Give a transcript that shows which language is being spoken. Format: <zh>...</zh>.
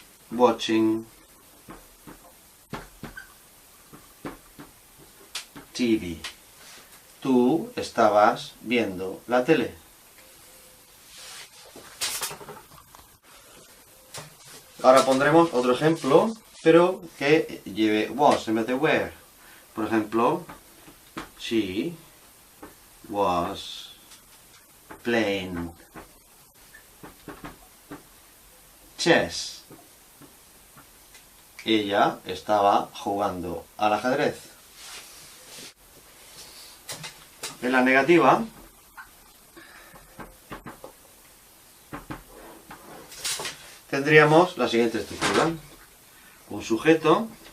<en>Watching TV.</en> <es>Tú estabas viendo la tele. Ahora pondremos otro ejemplo, pero que lleve was en vez de were. Por ejemplo,</es> <en>she was playing chess.</en> <es>Ella estaba jugando al ajedrez. En la negativa tendríamos la siguiente estructura. Un sujeto.</es>